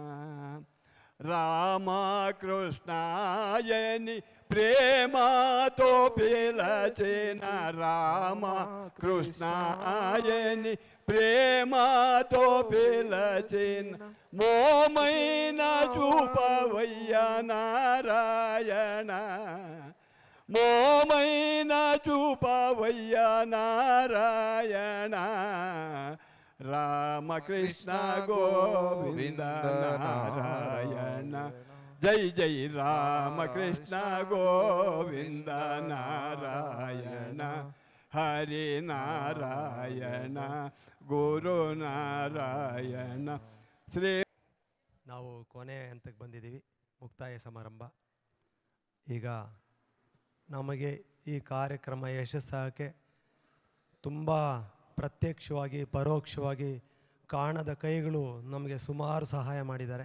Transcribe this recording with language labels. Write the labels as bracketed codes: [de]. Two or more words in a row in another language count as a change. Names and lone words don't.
[te] రామకృష్ణాయని ప్రేమతో పిలచిన రామకృష్ణాయని ప్రేమతో పిలచిన మోమైన చూపవయ్య నారాయణ మోమైన చూపవయ్య నారాయణ రామకృష్ణ గోవింద నారాయణ జై జై రామకృష్ణ గోవింద నారాయణ హరి నారాయణ గురు నారాయణ శ్రీ. [kn] ನಾವು ಕೊನೆ ಹಂತಕ್ಕೆ ಬಂದಿದ್ದೀವಿ, ಮುಕ್ತಾಯ ಸಮಾರಂಭ. ಈಗ ನಮಗೆ ಈ ಕಾರ್ಯಕ್ರಮ ಯಶಸ್ಸಾಗಕ್ಕೆ ತುಂಬ ಪ್ರತ್ಯಕ್ಷವಾಗಿ ಪರೋಕ್ಷವಾಗಿ ಕಾಣದ ಕೈಗಳು ನಮಗೆ ಸುಮಾರು ಸಹಾಯ ಮಾಡಿದ್ದಾರೆ.